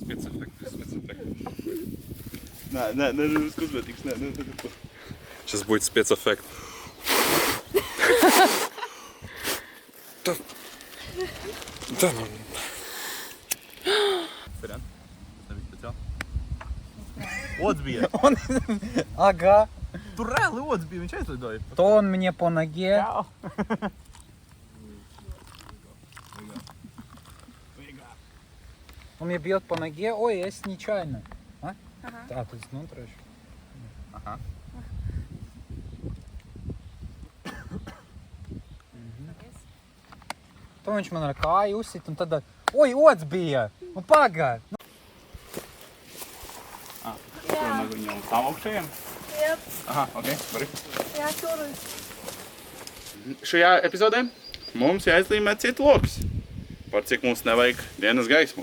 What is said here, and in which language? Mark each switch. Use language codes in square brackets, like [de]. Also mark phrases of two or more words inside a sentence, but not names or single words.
[ru] Сейчас будет спецэффект. Да ну. Отбija. Ага. [lv] Tur reāli отбija, viņš aizlidoja. [ru] То он мне по ноге. Он мне бьет по ноге. Ой, я нечаянно. А? А, тут снутришь. Ага. [lv] То viņš man ar kāju uzsit un tad... Oi, ots bija! Nu pagā! Tur mēs viņam tam augšējiem? Jā. Aha, ok, vari. Jā, tur. Šajā epizodē mums jāizlīmē citu lokus, par cik mums nevajag dienas gaismu.